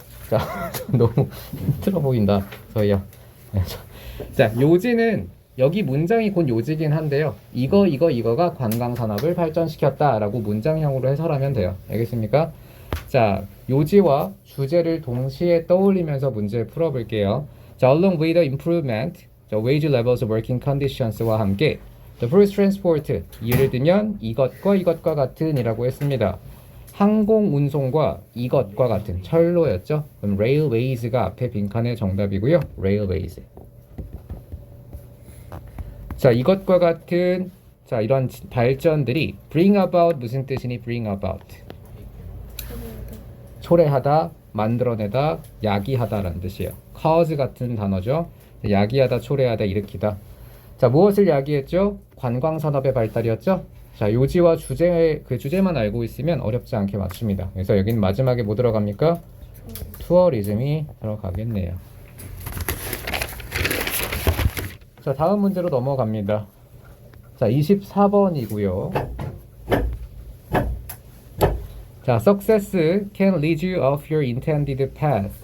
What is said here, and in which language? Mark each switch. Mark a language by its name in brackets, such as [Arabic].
[Korean] 자, 너무 힘들어 보인다. 저희야. 자, 요지는 여기 문장이 곧 요지긴 한데요. 이거가 관광산업을 발전시켰다라고 문장형으로 해설하면 돼요. 알겠습니까? 자, 요지와 주제를 동시에 떠올리면서 문제를 풀어볼게요. [English] 자, along with the improvement, the wage levels, working conditions와 함께 the first transport, [Korean] 예를 들면 이것과 같은 이라고 했습니다. 항공 운송과 이것과 같은 철로였죠. 그럼 railways가 앞에 빈칸의 정답이고요. railways. 자, 이것과 같은 자 이런 발전들이 bring about 무슨 뜻이니? bring about 초래하다, 만들어내다, 야기하다라는 뜻이에요. cause 같은 단어죠. 야기하다, 초래하다, 일으키다. 자, 무엇을 야기했죠? 관광산업의 발달이었죠. 자, 요지와 주제, 그 주제만 알고 있으면 어렵지 않게 맞춥니다. 그래서 여긴 마지막에 뭐 들어갑니까? 투어리즘이 들어가겠네요. 자, 다음 문제로 넘어갑니다. 자, 24번이고요. [English] 자, success can lead you off your intended path.